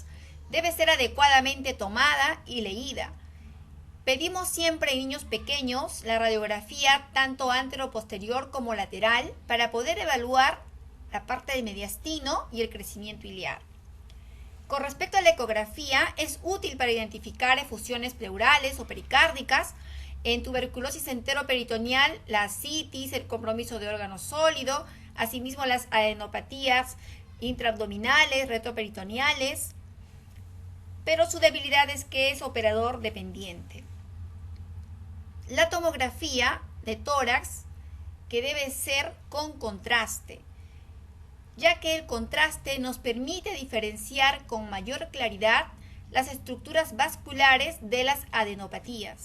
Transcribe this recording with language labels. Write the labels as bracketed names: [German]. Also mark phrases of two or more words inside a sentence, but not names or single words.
[Spanish] Debe ser adecuadamente tomada y leída. Pedimos siempre en niños pequeños la radiografía tanto antero-posterior como lateral para poder evaluar la parte del mediastino y el crecimiento iliar. Con respecto a la ecografía, es útil para identificar efusiones pleurales o pericárdicas. En tuberculosis enteroperitoneal, la ascitis, el compromiso de órgano sólido, asimismo las adenopatías intraabdominales, retroperitoneales, pero su debilidad es que es operador dependiente. La tomografía de tórax, que debe ser con contraste, ya que el contraste nos permite diferenciar con mayor claridad las estructuras vasculares de las adenopatías.